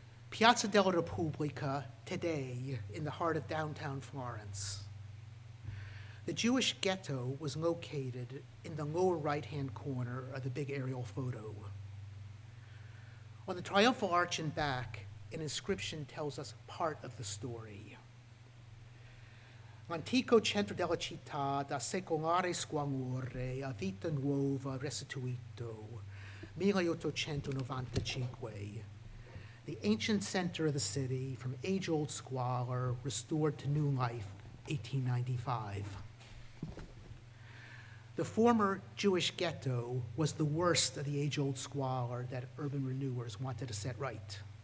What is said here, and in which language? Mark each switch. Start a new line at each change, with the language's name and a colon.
English: Piazza della Repubblica, today, in the heart of downtown Florence. The Jewish ghetto was located in the lower right-hand corner of the big aerial photo. On the triumphal arch in back, an inscription tells us part of the story.
Italian: L'antico centro della città da secolare squamore a vita nuova restituito, 1895.
English: The ancient center of the city, from age-old squalor, restored to new life, 1895. The former Jewish ghetto was the worst of the age-old squalor that urban renewers wanted to set right.